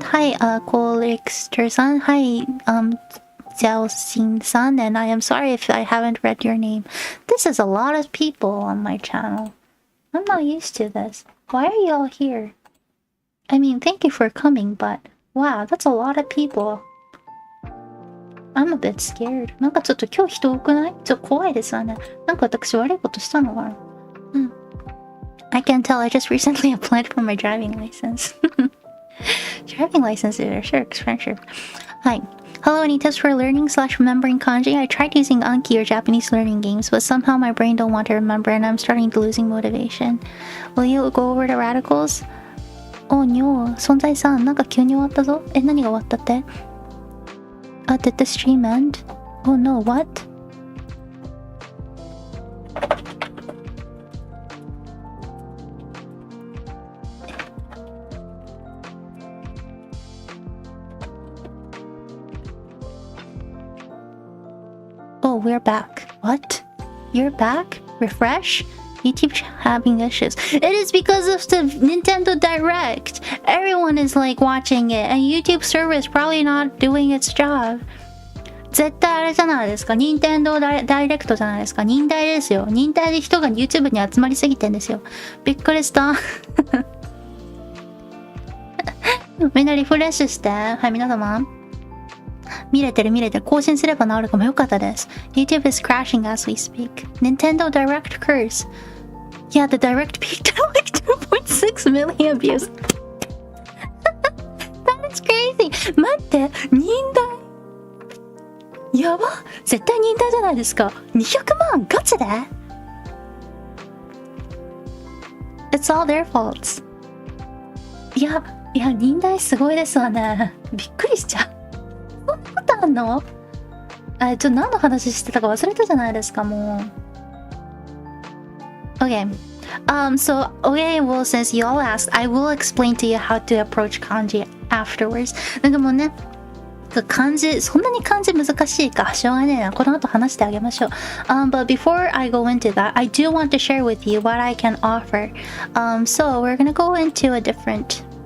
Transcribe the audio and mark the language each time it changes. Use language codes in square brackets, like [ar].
[en] Hi, Colixter-san. Hi, Xiaoxin-san. And I am sorry if I haven't read your name. This is a lot of people on my channel. I'm not used to this. Why are you all here? I mean, thank you for coming, but wow, that's a lot of people. I'm a bit scared. [ja] なんかちょっと今日人多くない？ちょっと怖いですわね。なんか私悪いことしたのかな？ [en] I can tell. I just recently applied for my driving license. Driving licenses are sure expensive. Hi. Hello, any tips for learning/remembering kanji? I tried using Anki or Japanese learning games, but somehow my brain don't want to remember and I'm starting to losing motivation. Will you go over the radicals? Oh no, [ja] 存在さん、なんか急に終わったぞ。何が終わったって？ [en] Did the stream end? Oh no, what? Oh, we're back. What? You're back? Refresh? YouTube having issues. It is because of the Nintendo Direct. Everyone is watching it, and YouTube server is probably not doing its job. [ja] 絶対あれじゃないですか。任天堂ダイレクトじゃないですか。忍耐ですよ。忍耐で人が YouTube に集まりすぎてんですよ。びっくりした。みんなリフレッシュして。はい、皆様。見れてる。更新すれば治るかもよかったです。 [en] YouTube is crashing as we speak. Nintendo Direct curse. Yeah, the Direct peaked at like 2.6 million views. That is crazy. [ja] 待って、忍耐。やば。絶対忍耐じゃないですか。 200万ガチで [en] It's all their faults. [ja] いや、忍耐すごいですわね。びっくりしちゃう。そんなことあんの？何の話してたか忘れたじゃないですか、もう。 [en] Okay. Okay, well, since you all asked, I will explain to you how to approach kanji afterwards. [ja] なんかもうね、漢字、そんなに漢字難しいか。しょうがねえな。この後話してあげましょう。 [en] But before I go into that, I do want to share with you what I can offer. So we're gonna go into a different...